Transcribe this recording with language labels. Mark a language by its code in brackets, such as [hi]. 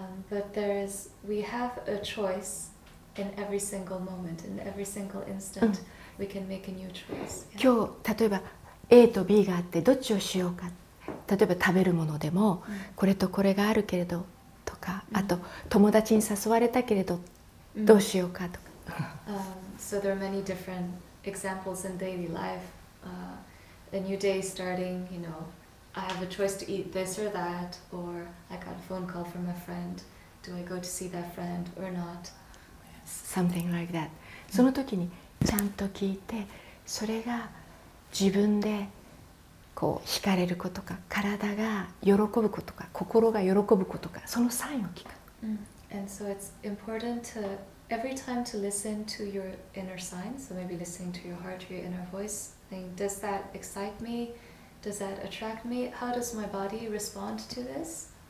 [en] But we have a choice in every single moment, in every single instant. We can make a new choice. [ja] 今日例えば A と B があってどっちをしようか。例えば食べるものでもこれとこれがあるけれどとか、あと友達に誘われたけれどどうしようかとか。 [en] So there are many different examples in daily life. A new day starting, you know, I have a choice to eat this or that, or I got a phone call from a friend. Do I go to see that friend or not? Something like that. [ja] その時にちゃんと聞いて、それが自分でこう惹かれることか、体が喜ぶことか、心が喜ぶことか、そのサインを聞く。 [en] And so it's important to every time to listen to your inner signs, so maybe listening to your heart, your inner voice, think, does that excite me? Does that attract me? How does my body respond to this?